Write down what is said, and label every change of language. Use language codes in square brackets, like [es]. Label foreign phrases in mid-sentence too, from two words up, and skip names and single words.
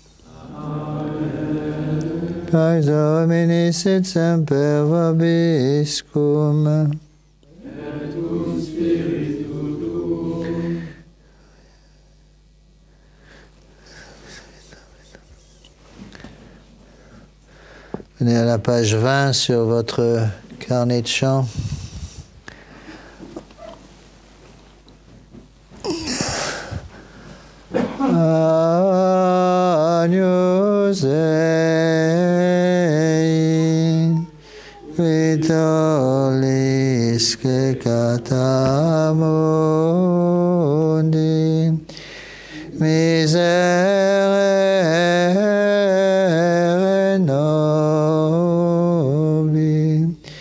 [la] Pax Domini sit semper vobiscum. Et cum spiritu tuum. [fr] Venez à la page 20 sur votre carnet de chant. [la] Agnus Dei, qui tollis peccata mundi, miserere nobis.